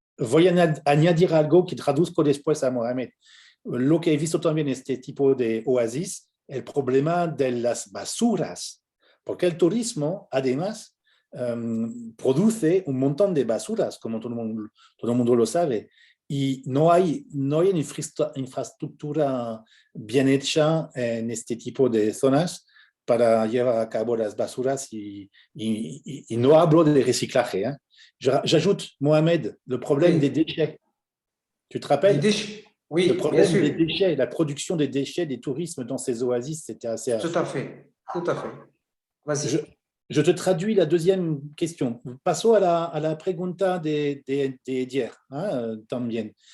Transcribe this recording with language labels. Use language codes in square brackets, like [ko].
[es] Voy a añadir algo que traduzco después a Mohamed. Lo que he visto también en este tipo de oasis, el problema de las basuras, porque el turismo, además, produce un montón de basuras, como todo el mundo lo sabe, y no hay una infraestructura bien hecha en este tipo de zonas para llevar a cabo las basuras y no hablo de reciclaje. [fr] J'ajoute, Mohamed, le problème des déchets. Tu te rappelles? Des déchets. Oui, Le problème bien sûr. des déchets, la production des déchets, des tourismes dans ces oasis, c'était assez... Tout à fait. Tout à fait. Vas-y. Je te traduis la deuxième question. Passons à la [es] pregunta de Edier, también.